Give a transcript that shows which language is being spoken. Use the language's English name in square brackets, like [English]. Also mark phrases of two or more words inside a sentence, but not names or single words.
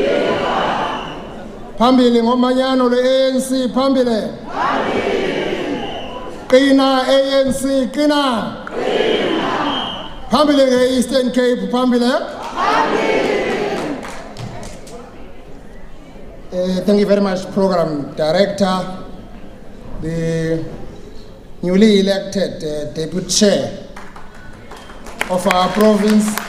[Xhosa] Phambili ngomanyano le-ANC, phambili! Qina ANC, qina! Phambili nge-Eastern Cape, phambili! [English] Thank you very much, Program Director, the newly elected Deputy Chair of our province.